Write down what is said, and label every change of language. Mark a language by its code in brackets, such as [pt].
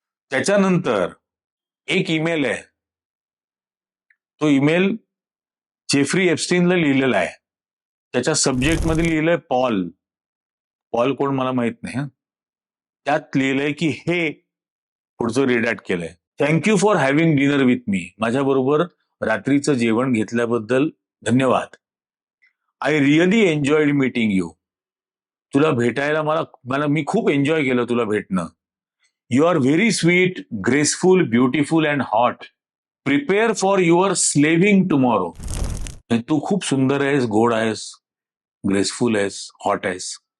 [mr] त्याच्यानंतर एक ईमेल आहे. तो ईमेल जेफ्री एप्स्टीनला लिहिलेला आहे. त्याच्या सब्जेक्टमध्ये लिहिलंय पॉल. पॉल कोण मला माहित नाही. त्यात लिहिलंय की हे पुढचं रिडॅक्ट केलंय. [en] Thank you for having dinner with me. [mr] माझ्याबरोबर रात्रीचं जेवण घेतल्याबद्दल धन्यवाद. [en] I really enjoyed meeting you. [mr] तुला भेटायला मी खूप एन्जॉय केलं तुला भेटणं. [en] You are very sweet, graceful, beautiful and hot. Prepare for your slaving tomorrow. [mr] तू खूप सुंदर आहेस, गोड आहेस, ग्रेसफुल आहेस, हॉट आहेस.